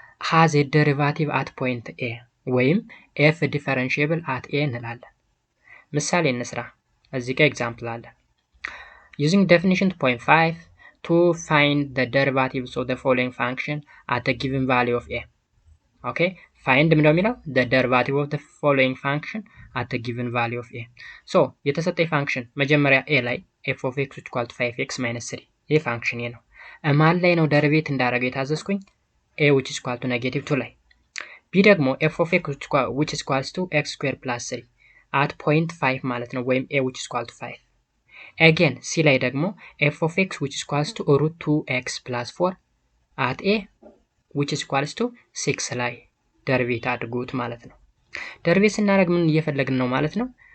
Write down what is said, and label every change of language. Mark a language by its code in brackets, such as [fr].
[en] ሃዝ ኤ ዴሪቫቲቭ አት ፖይንት ኤ [am] ወይም ኤፍ ዲፈረንሺየብል አት ኤ እንላለን። ምሳሌ እንስራ። እዚህ ጋር ኤግዛምፕል አለ። [en] using definition 2.5 to find the derivatives of the following function at the given value of a. [am] okay find ምንድነው የሚለው? [en] the derivative of the following function at the given value of a. [am] so የተሰጠኝ ፋንክሽን መጀመሪያ a ላይ f of x equal to 5x minus 3 ይህ ፋንክሽን ነው። ማን ላይ ነው ደሪቬት እንዳደረገው የታዘዝኩኝ? [en] a which is equal to negative 2 ላይ። b ደግሞ f of x which is equal to x square plus 3 at point 5 ማለት ነው [am] ወይም a which is equal to 5. [en] again c ላይ ደግሞ f of x which is equal to root 2x plus 4 at a which is equal to 6 ላይ ደሪቬት አድርጉት ማለት ነው። [am] ደሪቬት ስናደርግ ምን እየፈለግን ነው ማለት ነው?